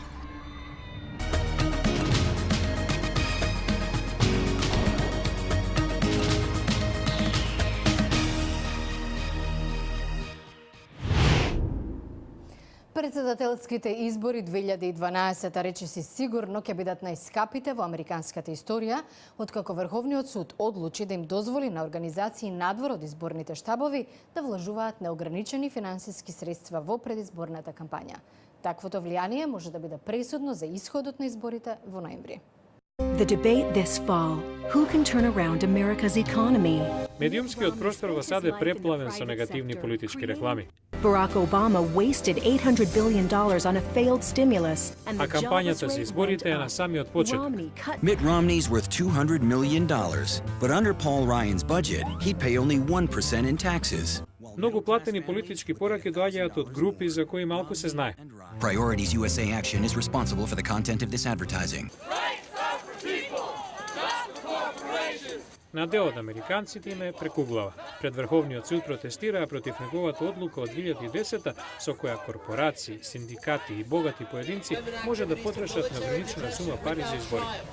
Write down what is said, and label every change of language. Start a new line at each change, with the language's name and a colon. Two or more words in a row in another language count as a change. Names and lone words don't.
Macedonian: Председателските избори 2012 речиси сигурно ќе бидат најскапите во американската историја, откако Врховниот суд одлучи да им дозволи на организации надвор од изборните штабови да вложуваат неограничени финансиски средства во предизборната кампања. Таквото влијание може да биде пресудно за исходот на изборите во ноември.
English: The debate this fall. Who can turn around America's economy?
Macedonian: Медиумскиот простор во САД е преплавен со негативни политички реклами.
English: Barack Obama wasted $800 billion on a failed stimulus.
Macedonian: А кампањата за изборите е на самиот почеток.
English: Mitt Romney's worth $200 million, but under Paul Ryan's budget, he'd pay only 1% in taxes.
Macedonian: Многу платени политички пораки доаѓаат од групи за кои малку се знае.
English: Priorities USA Action is responsible for the content of this advertising.
Macedonian: На дел од американците им е прекуглава. Пред Врховниот суд протестираа против неговата одлука од 2010 со која корпорации, синдикати и богати поединци може да потрошат неограничена сума пари за избори.